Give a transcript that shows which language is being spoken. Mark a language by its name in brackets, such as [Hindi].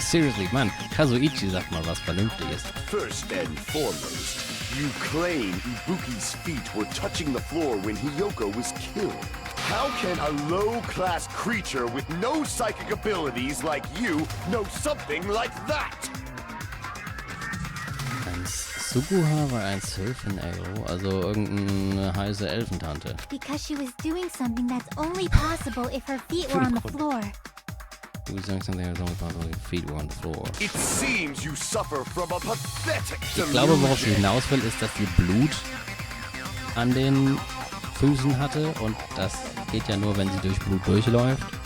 [German] Seriously, Mann, Kazuichi sagt mal was Vernünftiges. [English] First and foremost, you claim Ibuki's feet were touching the floor when Hiyoko was killed. How can a low-class creature with no psychic abilities like you know something like that? [German] Ein Suguha war ein Sylph in Alo, also irgendeine heiße Elfentante. [English] Because she was doing something that's only possible if her feet were on the floor. He was doing something that was only possible if her feet were on the floor. It seems you suffer from a pathetic delusion. [German] Ich glaube, worauf sie hinaus will, ist, dass sie Blut an den Füßen hatte und das geht ja nur, wenn sie durch Blut durchläuft.